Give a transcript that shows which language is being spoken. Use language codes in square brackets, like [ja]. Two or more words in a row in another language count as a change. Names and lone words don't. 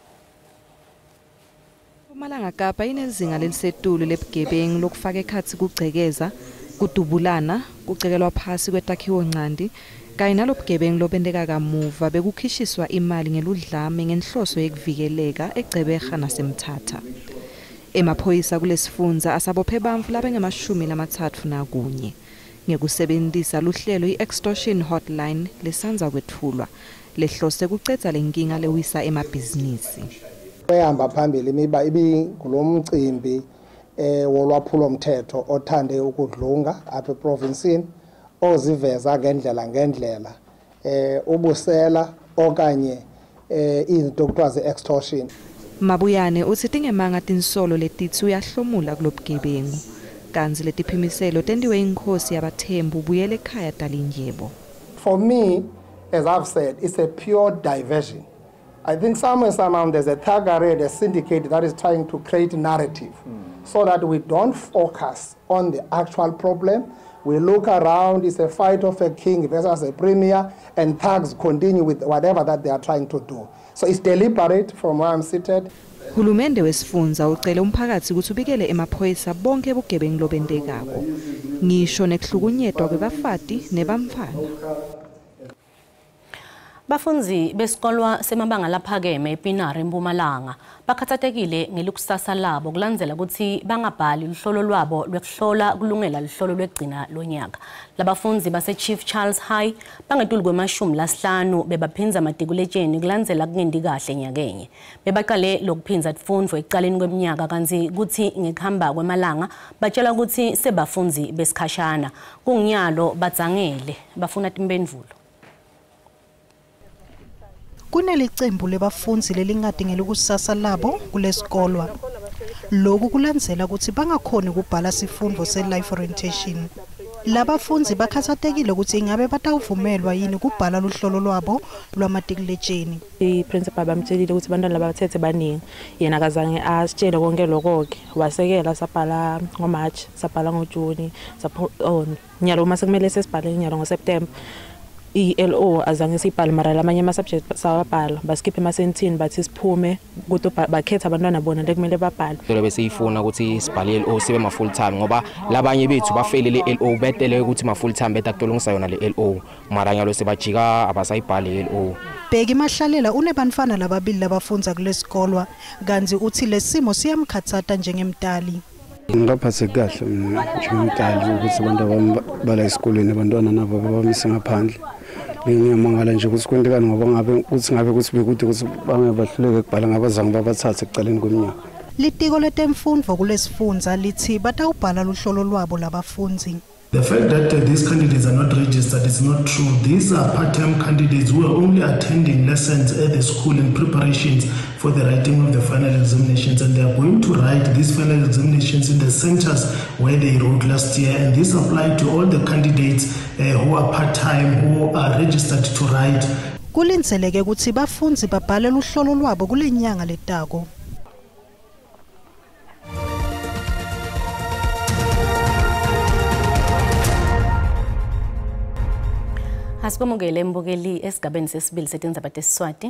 [ss] Mpumalanga Kapa inezinga lelisetulu lebugebengu lokufaka ekhatsi kugcekeza, kudubulana, kucekelwa phasi kwetakhiwo ncandi, kanye nalobugebengu lobendeka kamuva bekukhishiswa imali ngeludlame ngenhloso yekuvikeleka eGcebera naseMthatha. Emaphoyisa kulesifundza asabophe bantfu labengamashumi ngekusebenzisa luhlelo i- [en] extortion hotline [ss] lesanza kwethulwa lehlose kucedza lenkinga lewisa emabhizinisi. [xh] Ehamba phambili imiba ibingulomcimbi wolwaphulo mthetho othande ukudlunga apha eprovinsini oziveza ngendlela ubusela okanye izinto kuthiwa ze-extortion. [ss] Mabuyane uthi tingemanga tinsolo letithi uyahlomula kulobugebengu kanzi letiphimiselo tendiwe inkosi yabathembu ubuyele ekhaya Dalindyebo. [en] For me, as I've said, it's a pure diversion. I think somewhere there's a Thuggery, a syndicate that is trying to create a narrative so that we don't focus on the actual problem. We look around, it's a fight of a king versus a premier, and thugs continue with whatever that they are trying to do. So it's deliberate from where I'm seated. [ss] Hulumende wesifundza ucele umphakathi ukuthi ubikele emaphoyisa bonke bugebengu lobendekako. Ngisho nekuhlukunyetwa kwebafati nebamfana. Bafunzi besikolwa semabanga laphakeme ePinari eMpumalanga bakhathatekile ngelukusasa labo kulandzela ukuthi bangabhali luhlolo lwabo lwekuhlola kulungela luhlolo lwegcina lonyaka. Labafunzi base Chief Charles High bangetulu kwemashumi bebaphinza matikuletsheni kulandzela kungendi kahle nyakenye. Bebaqale lokuphinza tifundvo ekucaleni kweminyaka kanti kuthi ngekuhamba kwemalanga batshela ukuthi sebafunzi besikhashana kunginyalo badzangele bafuna timphendvulo. Kunelicembu lebafunzi lelingadingela ukusasa labo kulesikolwa. Lokhu kulandzela ukuthi bangakhoni ukubhala sifundvo se-life orientation. Labafunzi bakhathatekile ukuthi ingabe batawuvumelwa yini ukubhala luhlolo lwabo lwamatikuletsheni. I-principal bamtshelile ukuthi abantwana labathethe baningi yena akazange asitshele konke lokho-ke wasekela sabhala ngoMarch sabhala ngoJuni nyalo uma sekumele sesibhale nyalo ngoSeptember. I-LO azange sibhale mara lamanye ama-subject sawabhala baskiphe emasentini bathi siphume ukuthi bakhetha abantwana bona lekumele babhale. Lelo bese ifuna ukuthi sibhale i-LO sibe ma [en] full time [ss] ngoba labanye bethu bafelele i-LO betele ukuthi ma [en] full time [ss] betakutolongisa yona le-LO mara nyalo sebajika abasayibhale i-LO. Bheki Mahlalela unebantfana lababili labafunza kulesikolwa kanti uthi lesimo siyamkhatsata njengemtali. Ngaphathe kahle njengomtali ukuthi abantu bala esikoleni abantwana nabo babamise ngaphandle. Ngiyamangala nje ukuthi kwendekani ngoba ngabe ukuthi bekude ukuthi bangabahluleke kubhala ngabazange babathathe ekucaleni kweminyaka. Litiko letemfundvo kulesifundza lithi batawubhala luhlolo lwabo labafunzi. [en] The fact that these candidates are not registered is not true. These are part-time candidates who are only attending lessons at the school in preparations for the writing of the final examinations, and they are going to write these final examinations in the centers where they wrote last year, and this applies to all the candidates who are part-time, who are registered to write. [ss] Kulindzeleke ukuthi bafundzi babhalela uhlolo lwabo kule nyanga letako. Asibamukele mbukeli esigabeni sesibili setindzaba tesiswati.